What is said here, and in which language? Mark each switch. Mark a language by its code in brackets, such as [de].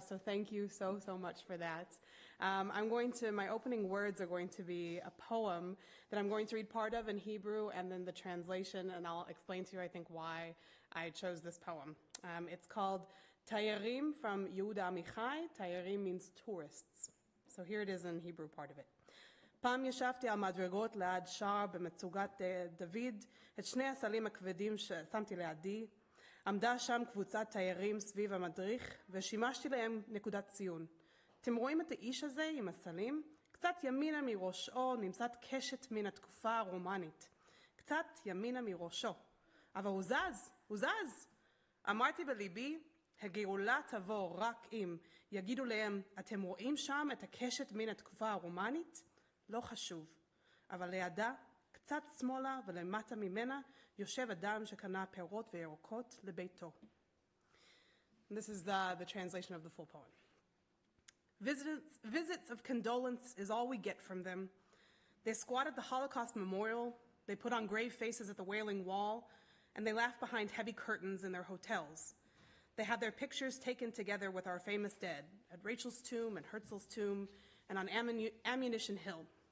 [en] So thank you so much for that. My opening words are going to be a poem that I'm going to read part of in Hebrew and then the translation, and I'll explain to you, I think, why I chose this poem. It's called Tayarim from Yehuda Amichai. Tayarim means tourists. So here it is in Hebrew, part of it. [he] פעם ישבתי על מדרגות ליד שער במצוגת דוד, את 2 הסלים הכבדים ששמתי לידי. עמדה שם קבוצת תיירים סביב המדריך, ושימשתי להם נקודת ציון. אתם רואים את האיש הזה עם הסלים? קצת ימינה מראשו נמצאת קשת מן התקופה הרומנית. קצת ימינה מראשו. אבל הוא זז. אמרתי בליבי, הגאולה תבוא רק אם יגידו להם, אתם רואים שם את הקשת מן התקופה הרומנית? לא חשוב, אבל לידה, קצת שמאלה ולמטה ממנה, יושב אדם שקנה פירות וירקות לביתו. [en] This is the translation of the full poem. Visits of condolence is all we get from them. They squat at the Holocaust Memorial, they put on grave faces at the Wailing Wall, and they laugh behind heavy curtains in their hotels. They have their pictures taken together with our famous dead, at Rachel's tomb and Herzl's tomb, and on Ammunition Hill.